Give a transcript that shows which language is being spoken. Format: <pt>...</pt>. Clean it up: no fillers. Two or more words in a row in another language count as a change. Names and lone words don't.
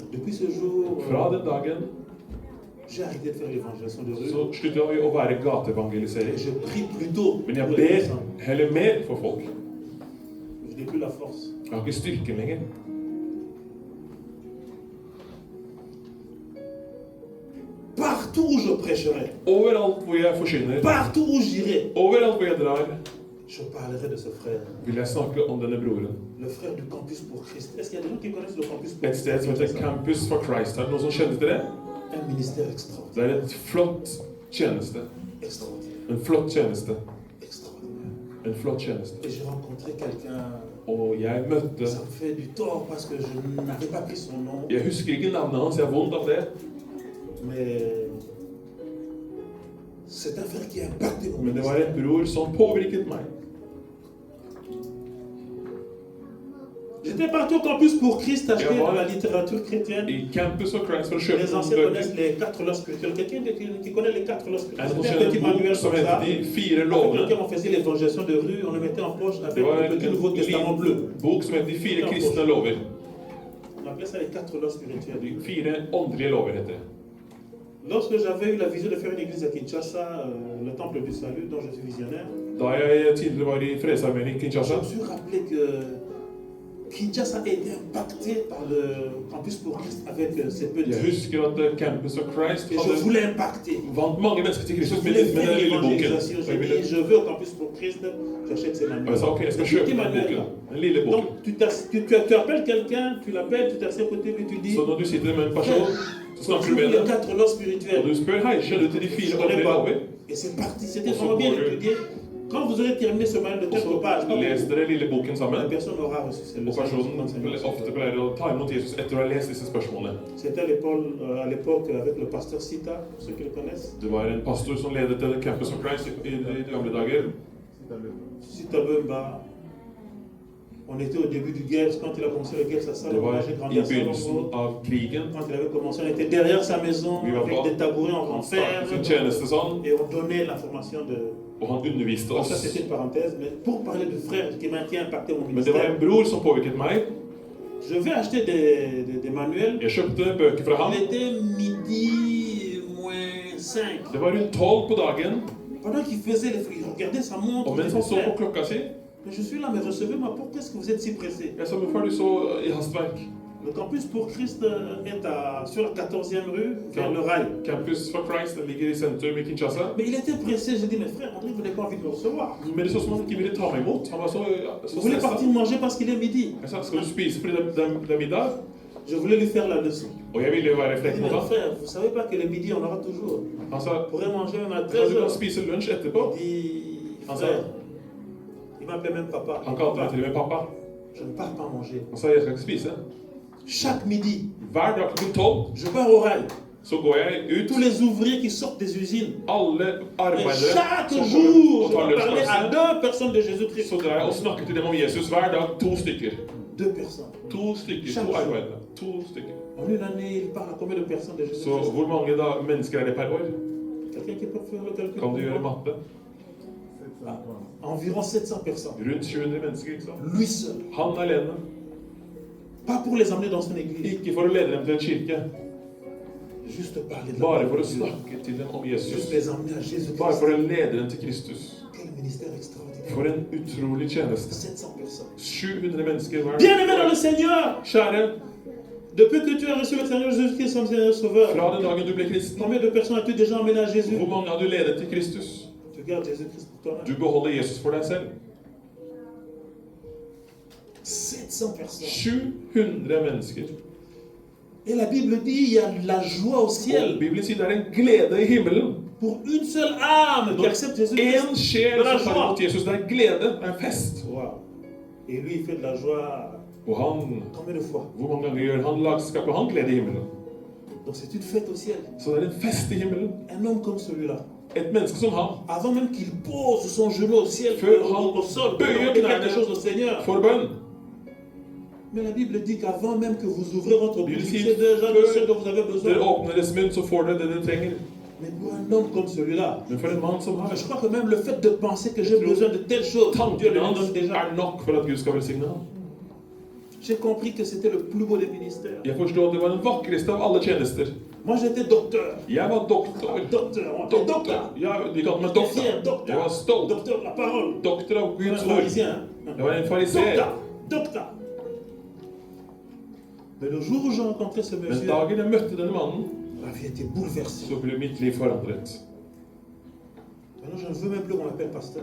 <fr>Depuis ce jour,</fr> <no>Fra den dagen</no> <fr>j'ai arrêté de faire l'évangélisation de rue.</fr> <no>så slutta vi å være gateevangeliserer.</no> <fr>Et je prie plutôt</fr> <no>Men jeg</no> <fr>pour les</fr> <no>ber</no> <fr>personnes.</fr> <no>heller mer for folk.</no> <fr>Je n'ai plus la force.</fr> <no>Jeg har ikke styrken lenger.</no> <fr>Partout où je prêcherai,</fr> <no>Overalt hvor jeg forkynner,</no> <fr>partout où j'irai,</fr> <no>overalt hvor jeg drar,</no> <fr>je parlerai de ce frère.</fr> <no>vil jeg snakke om denne broren.</no> <fr>Le frère du Campus pour Christ. Est-ce qu'il y a des gens qui connaissent le Campus pour</fr> <no>Et</no> <fr>Christ?</fr> <no>sted som heter Campus for Christ. Er det noen som kjenner til det?</no> <fr>Un ministère</fr> <no>Det</no> <fr>extraordinaire.</fr> <no>er et flott tjeneste.</no> <fr>Extraordinaire.</fr> <no>En flott tjeneste.</no> <fr>Extraordinaire.</fr> <no>En flott tjeneste.</no> <fr>Et j'ai rencontré quelqu'un,</fr> <no>Og jeg møtte</no> <fr>ça me fait du tort parce que je n'avais pas pris son nom,</fr> <no>Jeg husker ikke navnet hans, jeg har vondt av det.</no> <fr>mais c'est un frère qui a impacté mon</fr> <no>Men det var</no> <fr>ministère.</fr> <no>en bror som påvirket meg.</no> <fr>J'étais parti au Campus pour Christ acheter</fr> <no>Ja,</no> <fr>de la littérature chrétienne.</fr> <no>I Campus for Christ for å kjøpe</no> <fr>Les</fr> <no>noen</no> <fr>anciens connaissent</fr> <no>bøker.</no> <fr>les 4 lois spirituelles. Quelqu'un qui connaît les 4 lois</fr> <no>Er</no> <fr>spirituelles?</fr> <no>det noen som</no> <fr>C'était un petit</fr> <no>kjenner en</no> <fr>manuel</fr> <no>bok som</no> <fr>comme ça.</fr> <no>heter De fire</no> <fr>Avec</fr> <no>lovene?</no> <fr>lequel on faisait l'évangélisation de rue, on le mettait en poche avec</fr> <no>Det var</no> <fr>le petit Nouveau Testament bleu.</fr> <no>en bok som heter De fire kristne lover.</no> <fr>On appelait ça les 4 lois spirituelles.</fr> <no>De fire åndelige lover heter det.</no> <fr>Lorsque j'avais eu la vision de faire une église à Kinshasa, le temple du salut, dont je suis visionnaire,</fr> <no>Da jeg tidligere var i Frelsesarmeen i</no> <fr>je</fr> <no>Kinshasa,</no> <fr>me suis rappelé que Kinshasa a été impacté par le campus pour Christ avec ses</fr> <no>jeg</no> <fr>petits.</fr> <no>husker at Campus of Christ</no> <fr>Et je</fr> <no>hadde</no> <fr>voulais impacter.</fr> <no>vant mange mennesker til</no> <fr>Je</fr> <no>Kristus med</no> <fr>voulais</fr> <no>den</no> <fr>faire</fr> <no>lille boken.</no> <fr>l'évangélisation.</fr> <no>Og</no> <fr>J'ai</fr> <no>jeg ville-</no> <fr>dit, je vais au campus pour Christ, j'achète ces</fr> <no>og jeg</no> <fr>manuels.</fr> <no>sa ok, jeg skal</no> <fr>Ces</fr> <no>kjøpe</no> <fr>petits</fr> <no>den</no> <fr>manuels</fr> <no>boken.</no> <fr>là.</fr> <no>Den lille boken.</no> <fr>Donc, tu appelles quelqu'un, tu l'appelles, tu t'assieds à côté de lui, tu dis,</fr> <no>Så når du sitter med en person, så snakker du</no> <fr>trouve</fr> <no>med</no> <fr>les</fr> <no>dem,</no> <fr>4 lois</fr> <no>og</no> <fr>spirituelles.</fr> <no>du spør hei, kjenner du til de</no> <fr>Je</fr> <no>4</no> <fr>connais</fr> <no>åndelige</no> <fr>pas.</fr> <no>lover?</no> <fr>Et c'est parti, c'était On se vraiment bien voit, étudié. Quand vous aurez terminé ce manuel de</fr> <no>Og</no> <fr>quelques pages,</fr> <no>så leser dere lille boken</no> <fr>la</fr> <no>sammen,</no> <fr>personne aura reçu ses</fr> <no>og</no> <fr>leçons.</fr> <no>personen ofte pleier å ta imot Jesus etter å ha lest disse spørsmålene.</no> <fr>C'était à l'époque avec le pasteur Sita, pour ceux qui le connaissent.</fr> <no>Det var en pastor som ledet til Campus of Christ i de gamle dager.</no> <fr>Sita Bemba. On était au début du guerre, quand il a commencé le guerre, ça</fr> <no>Det</no> <fr>salon,</fr> <no>var</no> <fr>j'ai grandi</fr> <no>i</no> <fr>à</fr> <no>begynnelsen</no> <fr>Salongo.</fr> <no>av krigen.</no> <fr>Quand il avait commencé, on était derrière sa maison,</fr> <no>Vi var</no> <fr>avec</fr> <no>på-</no> <fr>des tabourets en</fr> <no>Han</no> <fr>fer,</fr> <no>startet sin tjeneste sånn,</no> <fr>et on donnait l'information de...</fr> <no>og han underviste</no> <fr>Donc ça,</fr> <no>oss.</no> <fr>c'était une parenthèse, mais pour parler du frère qui a impacté mon</fr> <no>Men det var en</no> <fr>ministère,</fr> <no>bror som påvirket meg.</no> <fr>je vais acheter des manuels.</fr> <no>Jeg kjøpte bøker fra ham.</no> <fr>Il était midi moins 5.</fr> <no>Det var rundt 12 på dagen,</no> <fr>Pendant qu'il faisait les il regardait sa montre.</fr> <no>og</no> <fr>il</fr> <no>mens han</no> <fr>disait,</fr> <no>så på</no> <fr>frère,</fr> <no>klokka si,</no> <fr>mais je suis là, mais recevez-moi. Pourquoi est-ce que vous êtes si pressé?</fr> <no>jeg sa hvorfor er du så i hastverk?</no> <fr>Le campus pour Christ est sur la 14e rue, vers le rail.</fr> <no>Campus for Christ den ligger i sentrum i Kinshasa.</no> <fr>Mais il était pressé. J'ai dit, mais frère, André, vous n'avez pas envie de me recevoir.</fr> <no>Men det så som han ikke ville ta meg imot. Han var så</no> <fr>Vous voulez</fr> <no>stressa.</no> <fr>partir manger parce qu'il est midi.</fr> <no>Jeg sa, skal du spise fordi det er middag?</no> <fr>Je voulais lui faire la leçon.</fr> <no>Og jeg ville jo være</no> <fr>J'ai</fr> <no>frekk</no> <fr>dit,</fr> <no>mot</no> <fr>mais</fr> <no>ham.</no> <fr>frère, vous savez pas que le midi, on aura toujours.</fr> <no>Han sa,</no> <fr>On pourrait manger même à</fr> <no>ja,</no> <fr>13</fr> <no>du kan</no> <fr>heures.</fr> <no>spise lunsj etterpå.</no> <fr>Il dit, frère, il m'appelait même papa.</fr> <no>Han kalte meg til og med pappa.</no> <fr>Je ne pars pas manger.</fr> <no>Han sa, jeg skal ikke spise.</no> <fr>Chaque midi,</fr> <no>Hver dag klokken 12</no> <fr>je pars au rail.</fr> <no>så går jeg ut.</no> <fr>Tous les ouvriers qui sortent des usines.</fr> <no>Alle</no> <fr>Et</fr> <no>arbeidere</no> <fr>chaque</fr> <no>som</no> <fr>jour,</fr> <no>kommer og</no> <fr>je</fr> <no>tar</no> <fr>dois parler à</fr> <no>lunsjpause,</no> <fr>2 personnes de Jésus-Christ.</fr> <no>så drar jeg og snakker til dem om Jesus hver dag. 2 stykker.</no> <fr>2 personnes.</fr> <no>2 stykker. 2 arbeidere. 2 stykker.</no> <fr>En une année, il parle à combien de personnes de</fr> <no>Så</no> <fr>Jésus-Christ?</fr> <no>hvor mange da mennesker er det per år?</no> <fr>Quelqu'un qui peut faire le calcul?</fr> <no>Kan du gjøre matte?</no> <fr>Environ 700 personnes.</fr> <no>Rundt 700 mennesker, ikke sant?</no> <fr>Lui seul.</fr> <no>Han alene.</no> <fr>Pas pour les emmener dans son église.</fr> <no>Ikke for å lede dem til en kirke,</no> <fr>Juste parler de la</fr> <no>bare for</no> <fr>parole</fr> <no>å</no> <fr>de Dieu.</fr> <no>snakke til dem om</no> <fr>Juste</fr> <no>Jesus.</no> <fr>les emmener à</fr> <no>Bare</no> <fr>Jésus-Christ.</fr> <no>for å lede dem til Kristus.</no> <fr>Quel ministère extraordinaire.</fr> <no>For en utrolig tjeneste.</no> <fr>700 personnes.</fr> <no>700 mennesker hver</no> <fr>Bien-aimé dans le Seigneur,</fr> <no>Kjære,</no> <fr>depuis que tu as reçu le Seigneur Jésus-Christ comme Seigneur et Sauveur,</fr> <no>fra den dagen du ble kristen,</no> <fr>combien de personnes as-tu déjà emmené à Jésus?</fr> <no>hvor mange har du ledet til Kristus?</no> <fr>Tu gardes Jésus-Christ pour toi.</fr> <no>Du beholder Jesus for deg selv.</no> <fr>700 personnes.</fr> <no>700 mennesker.</no> <fr>Et la Bible dit il y a la joie au</fr> <no>Og</no> <fr>ciel</fr> <no>Bibelen sier det er en glede i himmelen.</no> <fr>pour une seule âme qui accepte</fr> <no>En</no> <fr>Jésus-Christ.</fr> <no>sjel som tar imot Jesus. Det er glede, det er en fest.</no> <fr>Wow. Et lui, il fait de la joie</fr> <no>Og han,</no> <fr>combien de fois?</fr> <no>hvor mange ganger gjør han lagskap, og han glede i himmelen?</no> <fr>Donc c'est une fête au ciel.</fr> <no>Så det er en fest i himmelen.</no> <fr>Un homme comme celui-là,</fr> <no>Et menneske som han,</no> <fr>avant même qu'il pose son genou au ciel, Feu, au sol, pour</fr> <no>bøyer</no> <fr>demander</fr> <no>knærne</no> <fr>quelque chose au Seigneur.</fr> <no>for bønn.</no> <fr>Mais la Bible dit qu'avant même que vous ouvrez votre</fr> <no>Bibelen</no> <fr>bouche,</fr> <no>sier</no> <fr>c'est déjà de ce</fr> <no>før</no> <fr>dont vous avez</fr> <no>dere</no> <fr>besoin.</fr> <no>åpner deres munn, så får dere det dere trenger.</no> <fr>Mais pour un homme comme celui-là,</fr> <no>Men for en mann som har</no> <fr>je crois que même le fait de penser que j'ai besoin de telle chose, Dieu</fr> <no>tankene</no> <fr>le</fr> <no>hans</no> <fr>donne déjà.</fr> <no>er nok for at Gud skal velsigne ham.</no> <fr>J'ai compris que c'était le plus beau des ministères.</fr> <no>Jeg forstår at det var den vakreste av alle tjenester.</no> <fr>Moi j'étais docteur.</fr> <no>Jeg var doktor.</no> <fr>Docteur, on appelle</fr> <no>Doktor.</no> <fr>docteur.</fr> <no>Ja, de kalte meg</no> <fr>J'étais fier,</fr> <no>doktor.</no> <fr>docteur.</fr> <no>Jeg var stolt.</no> <fr>Docteur de la parole.</fr> <no>Doktor av</no> <fr>Un</fr> <no>Guds ord.</no> <fr>pharisien.</fr> <no>Jeg var en fariseer.</no> <fr>Docteur, docteur. Mais le jour où j'ai rencontré ce</fr> <no>Men</no> <fr>monsieur,</fr> <no>dagen jeg møtte denne mannen,</no> <fr>ma vie était bouleversée.</fr> <no>så ble mitt liv forandret.</no> <fr>Maintenant, je ne veux même plus qu'on m'appelle pasteur.</fr>